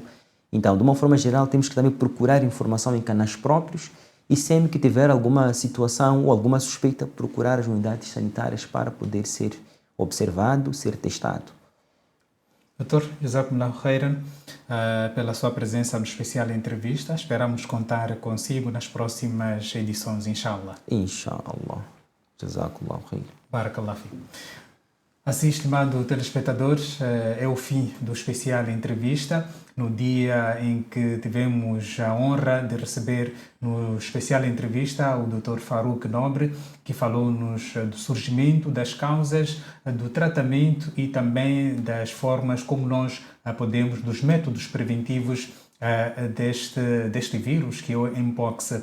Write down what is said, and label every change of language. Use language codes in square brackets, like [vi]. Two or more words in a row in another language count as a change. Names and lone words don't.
[pt] Então, de uma forma geral, temos que também procurar informação em canais próprios e sempre que tiver alguma situação ou alguma suspeita, procurar as unidades sanitárias para poder ser observado, ser testado. Doutor, [ar] جزاكم الله خيرا [pt] pela sua presença no especial entrevista. Esperamos contar consigo nas próximas edições, inshallah. Inshallah. [ar] جزاكم الله خيرا. بارك الله فيك. [pt] Assim, estimado telespectadores, é o fim do especial entrevista, no dia em que tivemos a honra de receber no especial entrevista o Dr. Farouk Nobre, que falou-nos do surgimento, das causas, do tratamento e também das formas como nós podemos, dos métodos preventivos deste vírus, que é o Mpox.